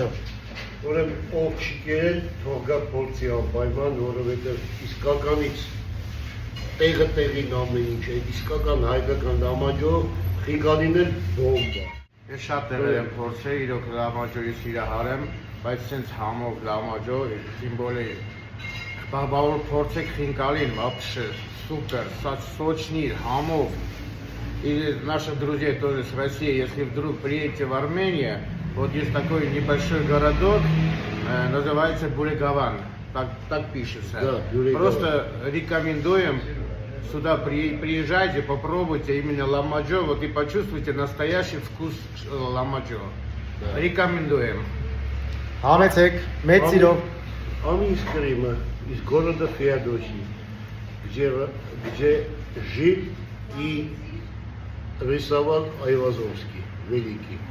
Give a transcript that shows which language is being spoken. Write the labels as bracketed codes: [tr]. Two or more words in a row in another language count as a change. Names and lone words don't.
[hy] Ուրեմն ով չկերել, թող գա փորձի անպայման, որովհետև իսկականից տեղը տեղին ամեն ինչ է, իսկական հայկական Լամաջո, Խինկալին էլ բոմբ է։ Ես շատ տեղեր եմ փորձել, իրոք Լամաջոյի սիրահար եմ, բայց սենց համով Լամաջո, սիմվոլ է, բաբավոր փորձեք Խինկալին, [ru] вообще супер, сочный, хамов. И наши друзья тоже с России, если вдруг приедете в Армению, вот есть такой небольшой городок, называется Бурегаван, так пишется. Да, Бурегаван. Просто рекомендуем сюда приезжайте, попробуйте именно Ламаджо, вот и почувствуйте настоящий вкус Ламаджо. Да. Рекомендуем. [hy] Համեցեք, մեծ սիրով։ [ru] Аминь Крыма, из города Феодосии, где жил и рисовал Айвазовский, великий.